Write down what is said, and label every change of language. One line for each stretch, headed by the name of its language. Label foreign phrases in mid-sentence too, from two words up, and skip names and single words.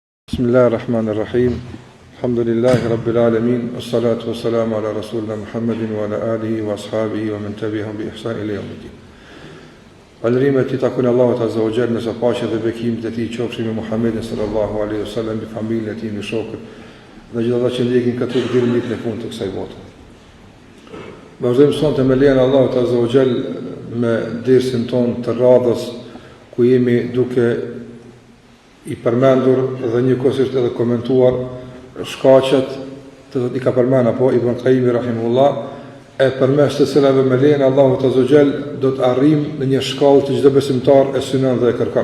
Arabic: بسم الله الرحمن الرحيم. الحمد لله رب العالمين. والصلاة والسلام على رسولنا محمد وعلى آله وأصحابه ومن تبعهم بإحسان إلى يوم الدين.
Albanian: Falërimet i takojnë Allahut
Arabic: عز وجل,
Albanian: nëse paqja dhe bekimet e tij qofshin me Muhammedin
Arabic: صلى الله عليه وسلم,
Albanian: me familjen e tij, me shokët dhe gjithë ata që ndjekin këtë deri në ditën e fundit të kësaj bote. Vazhdojmë sonte me lejen e Allahut
Arabic: عز وجل
Albanian: me dersin ton të radhës ku jemi duke i përmendur dhe njëkohësisht edhe komentuar shkaqet të i ka përmend apo Ibn Qayyim rahimahullah, e përmes të cilave me lejen e Allahut
Arabic: عز وجل
Albanian: do të arrijmë në një shkallë që çdo besimtar e synon dhe e kërkon.